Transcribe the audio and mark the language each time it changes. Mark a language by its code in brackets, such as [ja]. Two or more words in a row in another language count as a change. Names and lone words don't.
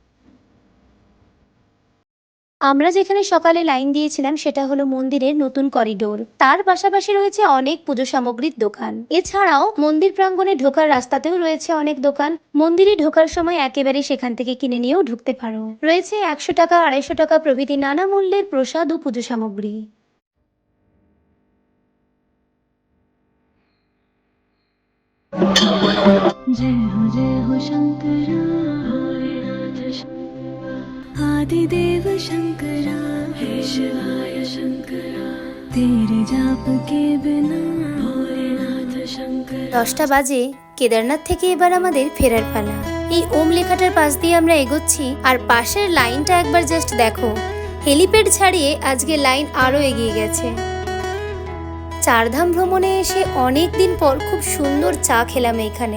[bn] আমরা যেখানে সকালে লাইন দিয়েছিলাম সেটা হলো মন্দিরের নতুন করিডোর। তার পাশাপাশি রয়েছে অনেক পুজো সামগ্রীর দোকান। এছাড়াও মন্দির প্রাঙ্গণে ঢোকার রাস্তাতেও রয়েছে অনেক দোকান। মন্দিরে ঢোকার সময় একেবারে সেখান থেকে কিনে নিয়েও ঢুকতে পারো। রয়েছে 100 টাকা 250 টাকা প্রভৃতি নানা মূল্যের প্রসাদ ও পুজো সামগ্রী। [hi] जय हो शंकरा भोलेनाथ आदिदेव शंकरा हे शिवाय शंकरा तेरे जाप के बिना भोलेनाथ शंकरा। [bn] 10টা বাজে, কেদারনাথ থেকে এবার আমাদের ফেরার পালা। এই ওম লেখাটার পাশ দিয়ে আমরা এগোচ্ছি, আর পাশের লাইনটা একবার জাস্ট দেখো। হেলিপ্যাড ছাড়িয়ে আজকে লাইন আরো এগিয়ে গেছে। 4 ধাম ভ্রমণে এসে অনেক দিন পর খুব সুন্দর চা খেলাম এখানে।